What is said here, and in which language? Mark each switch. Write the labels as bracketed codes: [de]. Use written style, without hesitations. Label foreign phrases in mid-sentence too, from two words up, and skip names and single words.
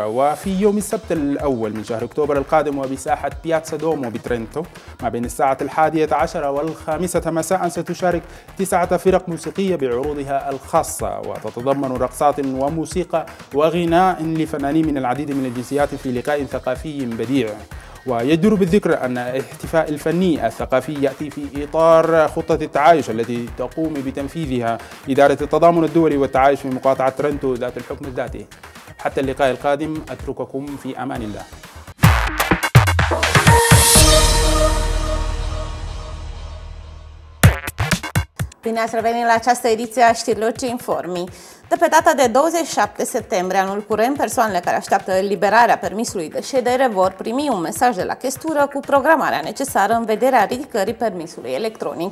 [ar] وفي يوم السبت الأول من شهر أكتوبر القادم وبساحة بياتسا دومو بترنتو ما بين الساعة 11 و5 مساء ستشارك 9 فرق موسيقية بعروضها الخاصة، وتتضمن رقصات وموسيقى وغناء لفنانين من العديد من الجنسيات في لقاء ثقافي بديع. ويجدر بالذكر أن الاحتفاء الفني الثقافي يأتي في إطار خطة التعايش التي تقوم بتنفيذها إدارة التضامن الدولي والتعايش في مقاطعة ترنتو ذات الحكم الذاتي. حتى اللقاء القادم أترككم في أمان الله. [ro] Bine ați revenit la această ediție a știrilor C-Informi. De pe data de 27 septembrie anul curent, persoanele care așteaptă eliberarea permisului de ședere vor primi un mesaj de la chestură cu programarea necesară în vederea ridicării permisului electronic.